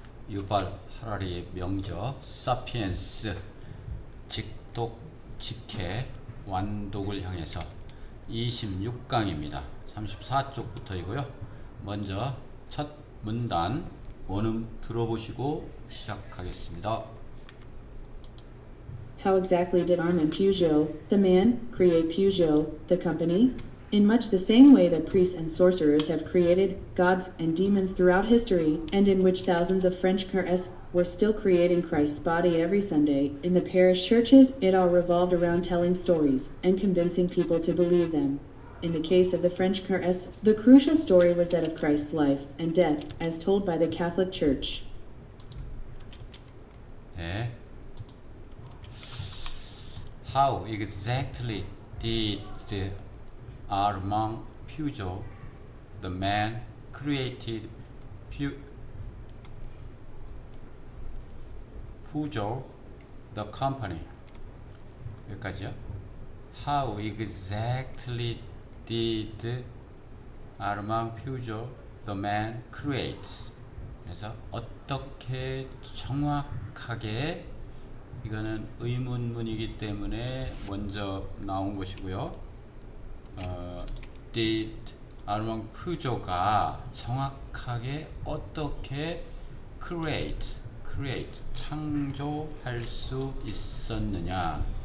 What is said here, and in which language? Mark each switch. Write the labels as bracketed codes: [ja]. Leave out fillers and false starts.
[ko] 유발 하라리의 명저 사피엔스 직독 직해 완독을 향해서 26강입니다. 34쪽부터이고요. 먼저 첫 문단 원음 들어보시고 시작하겠습니다. [en] How exactly did Armand Peugeot, the man, create Peugeot, the company? In much the same way that priests and sorcerers have created gods and demons throughout history, and in which thousands of French cures were still creating Christ's body every Sunday, in the parish churches it all revolved around telling stories and convincing people to believe them. In the case of the French cures, the crucial story was that of Christ's life and death, as told by the Catholic Church. [ko] 네. [en] How exactly did Armand Peugeot, the man, created Peugeot, the company? [ko] 여기까지요. [en] How exactly did Armand Peugeot, the man, create? [ko] 그래서 어떻게 정확하게, 이거는 의문문이기 때문에 먼저 나온 것이고요. did 아르망 푸조가 정확하게 어떻게 create 창조할 수 있었느냐.